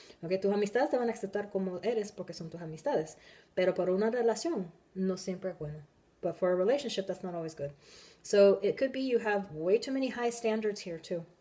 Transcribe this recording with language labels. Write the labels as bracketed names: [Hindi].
[English] Okay? [Spanish] Tus amistades te van a aceptar como eres porque son tus amistades. Pero para una relación no siempre es bueno. [English] But for a relationship, that's not always good. So it could be you have way too many high standards here too.